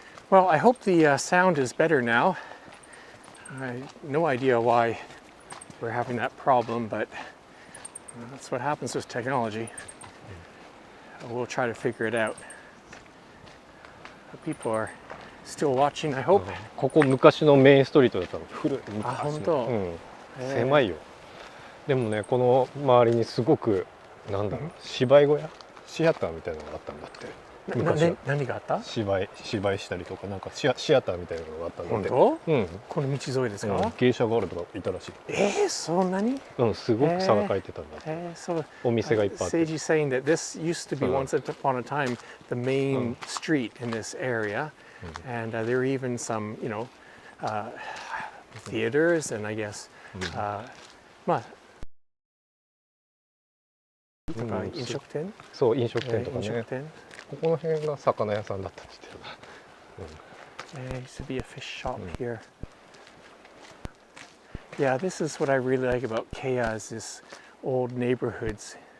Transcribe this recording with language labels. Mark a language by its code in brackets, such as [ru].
[en] Well, I hope the sound is better now. I have no idea why we're having that problem, but that's what happens with technology. We'll try to figure it out. People are still watching, I hope. [ja] ここ昔のメインストリートだったの。古い昔の。あ、本当。狭いよ。でもね、この周りにすごくなんだろう、芝居小屋、シアターみたいなのがあったんだって。何があった？芝居したりとかなんかシアターみたいなのがあったんだって。本当？うん。この道沿いですか？芸者があるとかいたらしい。そんなに？すごく差が書いてたんだって。お店がいっぱいあって。 [en] Seiji saying that this used to be once upon a time the main street in this area, and there were even some, theaters and I guess, [ja] まあ飲食店？そう、飲食店とかね。飲食店。ここの辺が魚屋さんだったって言ってた。 [en] There used to be a fish shop here. Yeah, this is what I really like about Keya is this old neighborhoods.